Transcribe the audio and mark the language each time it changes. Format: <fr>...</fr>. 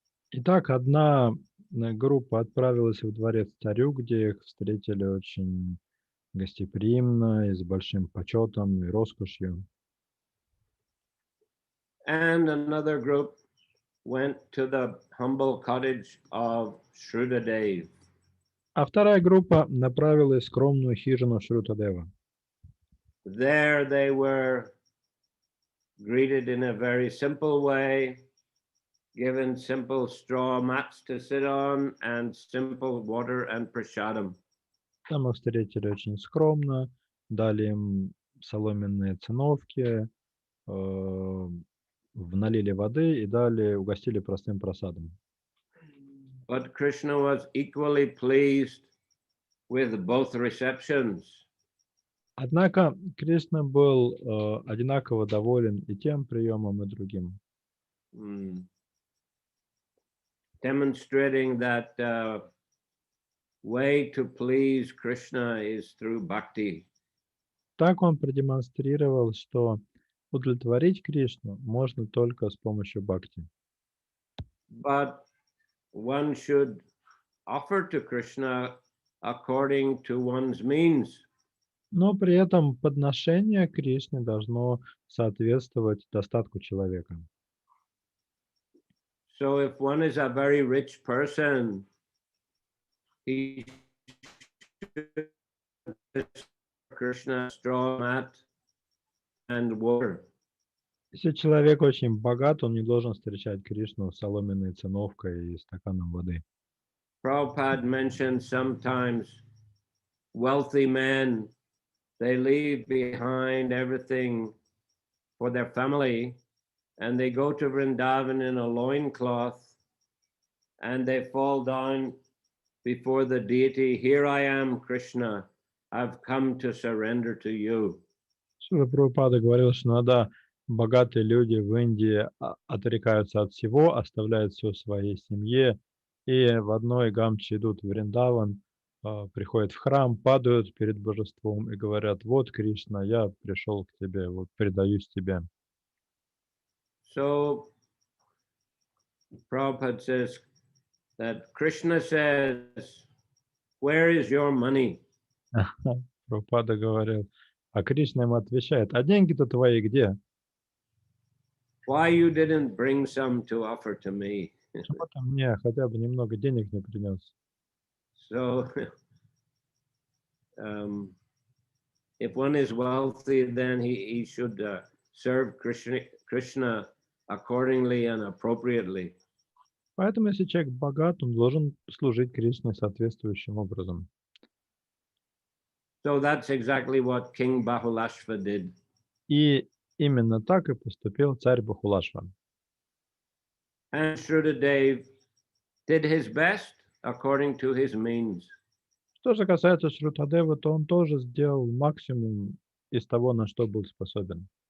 <ru>Итак, одна группа отправилась в дворец царю, где их встретили очень гостеприимно и с большим почетом и роскошью.</ru> <en>And another group went to the humble cottage of Shrudadeva.</en> <ru>А вторая группа направилась в скромную хижину Шрутадева.</ru> <en>There they were greeted in a very simple way, given simple straw mats to sit on and simple water and prasadam.</en> <ru>Там их встретили очень скромно, дали им соломенные циновки, налили воды и угостили простым просадом.</ru> <en>But Krishna was equally pleased with both receptions.</en> <ru>Однако Кришна был одинаково доволен и тем приемом, и другим.</ru> <en>Demonstrating that way to please Krishna is through bhakti.</en> <ru>Так он продемонстрировал, что удовлетворить Кришну можно только с помощью бхакти.</ru> <en>But one should offer to Krishna according to one's means.</en> <ru>Но при этом подношение Кришне должно соответствовать достатку человека.</ru> <en>So if one is a very rich person, he should Krishna straw mat and water.</en> <ru>Если человек очень богат, он не должен встречать Кришну соломенной циновкой и стаканом воды.</ru> <en>Prabhupada mentioned sometimes wealthy men, they leave behind everything for their family, and they go to Vrindavan in a loincloth, and they fall down before the deity. Here I am, Krishna. I've come to surrender to you.</en> <ru>Шрила Прабхупада говорил, что иногда богатые люди в Индии отрекаются от всего, оставляют все своей семье, и в одной гамче идут в Вриндаван, приходят в храм, падают перед божеством и говорят: вот, Кришна, я пришел к тебе, вот предаюсь тебе.</ru> <en>So Prabhupada says that Krishna says, where is your money?</en> <ru>Прабхупада говорил, а Кришна ему отвечает: а деньги-то твои где?</ru> <en>Why you didn't bring some to offer to me?</en> <ru>Почему ты мне хотя бы немного денег не принес?</ru> <en>So if one is wealthy, then he should serve Krishna accordingly and appropriately.</en> <ru>Поэтому, если человек богат, он должен служить Кришне соответствующим образом.</ru> <en>So that's exactly what King Bahulashva did.</en> <ru>И именно так и поступил царь Бахулашва.</ru> <en>And Shrudadeva did his best according to his means.</en> <ru>Что же касается Шрутадева, то он тоже сделал максимум из того, на что был способен.</ru>